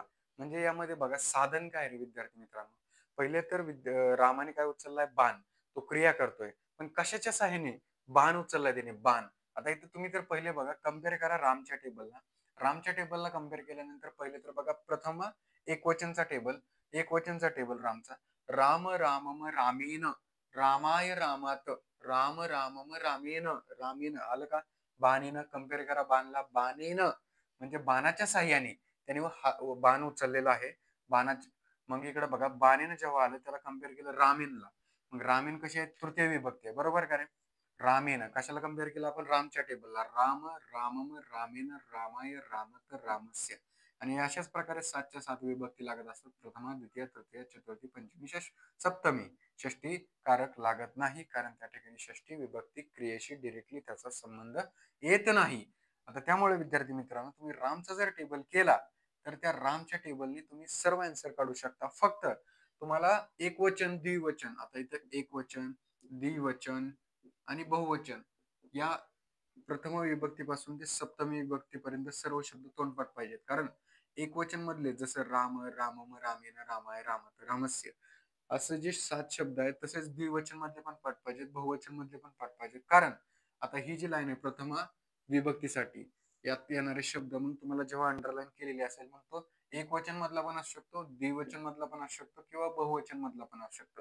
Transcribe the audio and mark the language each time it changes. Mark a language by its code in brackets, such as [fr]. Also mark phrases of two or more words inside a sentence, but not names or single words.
[mr] म्हणजे यामध्ये बघा साधन काय रे विद्यार्थी मित्रांनो. पहिले तर रामाने काय उचललाय, बाण. तो क्रिया करतोय पण कशाच्या सहाय्याने, बाण उचललाय त्याने, बाण. आता इथे तुम्ही तर पहिले बघा कम्पेअर करा रामच्या टेबलला. रामच्या टेबलला कम्पेअर केल्यानंतर पहिले तर बघा प्रथम एकवचनचा टेबल रामचा. [sa] राम रामम रामेन, रामाय रामात, राम रामम रामेन, रामेन [mr] आलं का. बाणेनं कम्पेअर करा बाणला, बाणेनं म्हणजे बाणाच्या साह्याने त्याने बाण उचललेला आहे. बाणाच्या मग इकडे बघा बाणेनं जेव्हा आलं त्याला कम्पेअर केलं रामेनला. मग रामेन कशी आहे, तृतीय विभक्ती आहे बरोबर का रे. रामेन कशाला कम्पेअर केलं आपण, रामच्या टेबलला. [sa] राम रामम रामेन रामाय रामत रामस्य. [mr] आणि अशाच प्रकारे 7च्या 7 विभक्ती लागत असतात. प्रथमा द्वितीय तृतीय चतुर्थी पंचमी सप्तमी. षष्टी कारक लागत नाही कारण त्या ठिकाणी षष्टी विभक्ती क्रियेशी डिरेक्टली त्याचा संबंध येत नाही. आता त्यामुळे विद्यार्थी मित्रांनो, तुम्ही रामचा जर टेबल केला तर त्या रामच्या टेबलनी तुम्ही सर्व आन्सर काढू शकता. फक्त तुम्हाला एकवचन द्विवचन, आता इथं एकवचन द्विवचन आणि बहुवचन या प्रथम विभक्तीपासून ते सप्तमी विभक्तीपर्यंत सर्व शब्द तोंडपाठ पाहिजेत. कारण एकवचन मधले जसं [sa] राम रामम रामेन रामाय रामत रामस्य [mr] असं जे 7 शब्द आहेत तसेच द्विवचन मध्ये पण पाठ पाहिजेत, बहुवचन मध्ये पण पाठ पाहिजेत. कारण आता ही जी लाईन आहे प्रथम विभक्तीसाठी, यात येणारे शब्द मग तुम्हाला जेव्हा अंडरलाईन केलेली असेल मग तो एकवचन मधला पण असू शकतो, द्विवचन मधला पण असू शकतो किंवा बहुवचन मधला पण असू शकतो.